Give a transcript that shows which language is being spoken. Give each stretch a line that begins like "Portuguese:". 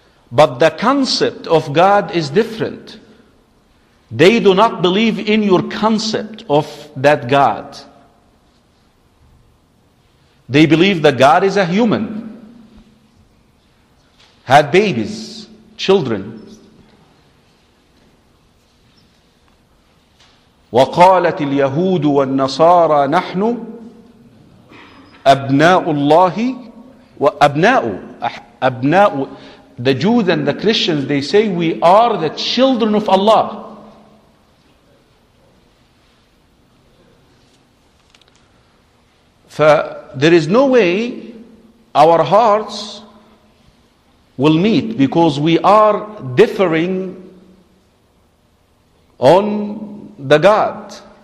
English: But the concept of God is different. They do not believe in your concept of that God. They believe that God is a human, had babies, children.
Arabic: وقالت اليهود والنصارى نحن أبناء الله وأبناء أبناء.
English: The Jews and the Christians, they say, we are the children of Allah. There is no way our hearts will meet, because we are differing on the God.